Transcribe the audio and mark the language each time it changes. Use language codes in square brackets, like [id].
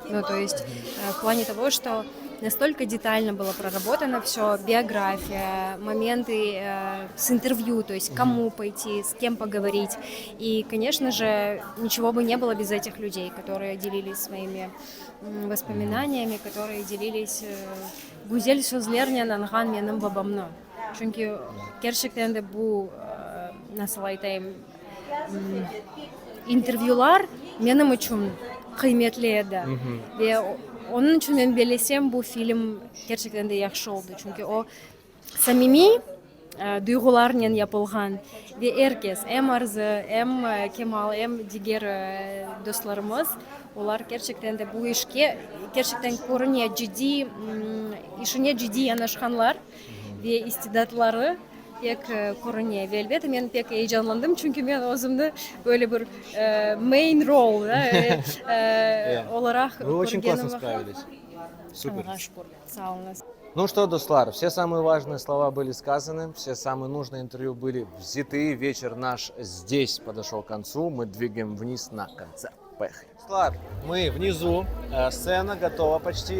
[ru] Ну, то есть в плане того, что настолько детально было проработано все, биография, моменты с интервью, то есть кому пойти, с кем поговорить. И, конечно же, ничего бы не было без этих людей, которые делились своими воспоминаниями, которые делились [crh] güzel sözlerle anlatan benim babamla. Çünkü gerçekten de bu nasıl айтайım intervyular benim için kıymetliydi. Ve onun için ben belesem bu film gerçekten de yaxşı oldu. Çünkü o samimi duygularla yapılgan ve herkes hem Arzu hem Kemal hem diğer dostlarımız onlar gerçekten de bu işe gerçekten korunuyor ciddi işine ciddi yanaşanlar ve istidatları pek korunuyor. Ve elbette ben pek heyecanlandım çünkü ben özümde böyle bir [en] main role [crh] olarak [ru] Вы очень классно справились. Супер. [crh] Allah'a şükür. Sağ olun. [ru] Ну что, Дуслар, все самые важные слова были сказаны, все самые нужные интервью были взяты. Вечер наш здесь подошел к концу. Мы двигаем вниз на концерт. Поехали. Дуслар, мы внизу. Сцена готова почти.